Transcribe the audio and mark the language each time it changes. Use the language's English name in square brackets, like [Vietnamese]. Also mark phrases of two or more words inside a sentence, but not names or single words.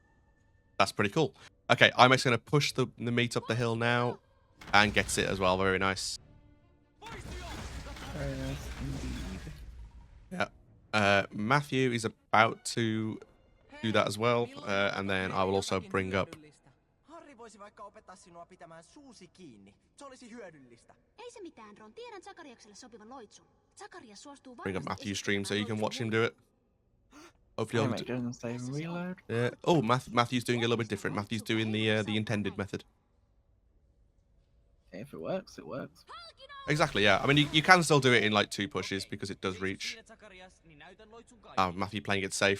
[English] Okay, I'm just going to push the meat up the hill now. And gets it as well. Very nice. Very nice indeed. Yeah. Matthew is about to do that as well. And then I will also bring up [Finnish] Harri voisi vaikka opettaa sinua pitämään suusi kiinni. Se olisi hyödyllistä. Ei se mitään, Ron. Tiedän Zakariakselle sopivan loitsun. Zakarias suostuu [English] bring up [Finnish] varmasti [English] Matthew's stream so you can [Finnish] esittämään [English] watch him [Finnish] loitsun [English] do it. Hopefully, Damn it, doesn't save and reload. yeah. Oh, Matthew's doing a little bit different. Matthew's doing the intended method. If it works, it works. Exactly. Yeah. I mean, you can still do it in like 2 pushes because it does reach. Matthew playing it safe.